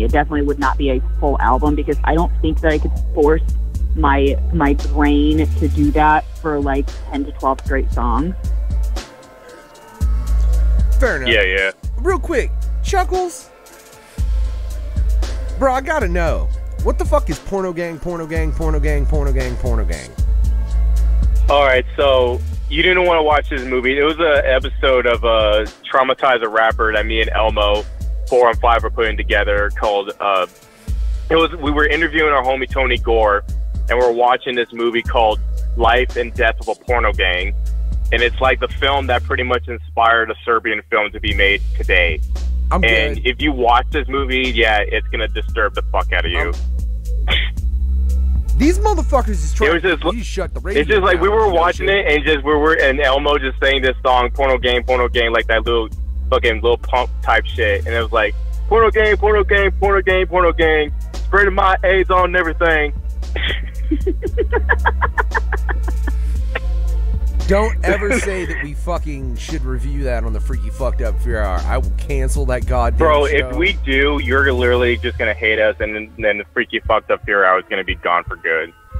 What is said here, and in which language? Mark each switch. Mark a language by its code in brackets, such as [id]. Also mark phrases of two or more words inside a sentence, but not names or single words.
[en] It definitely would not be a full album because I don't think that I could force my brain to do that for like 10 to 12 straight songs. Fair enough. Yeah. Real quick, Chuckles. Bro, I gotta know. What the fuck is porno gang, porno gang, porno gang, porno gang, porno gang? All right, so you didn't want to watch this movie. It was an episode of Traumatize a Rapper that me and Elmo 4 on 5 were putting together called we were interviewing our homie Tony Gore and we're watching this movie called Life and Death of a Porno Gang. And it's like the film that pretty much inspired a Serbian film to be made today. I'm and good. if you watch this movie, yeah, it's going to disturb the fuck out of you. These motherfuckers is trying It was just- to shut the radio It's just like we down, were you know, watching shit. it and Elmo just saying this song, porno gang, like that little fucking little pump type shit. And it was like, porno gang, porno gang, porno gang, porno gang, spreading my AIDS on and everything. Don't ever say that we fucking should review that on the Freaky Fucked Up Fear Hour. I will cancel that goddamn Bro, show. if we do, you're literally just going to hate us, and then the Freaky Fucked Up Fear Hour is going to be gone for good.